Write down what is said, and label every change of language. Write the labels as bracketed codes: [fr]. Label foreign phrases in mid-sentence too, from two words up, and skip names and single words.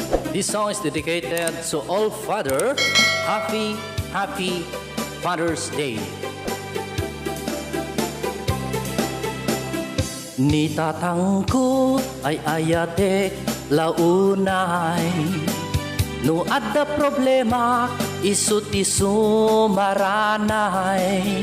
[en] This song is dedicated to all father. Happy Father's Day. [ilo] Ni tatang ko ay ayatek launay. No adda problema isut isu maranay.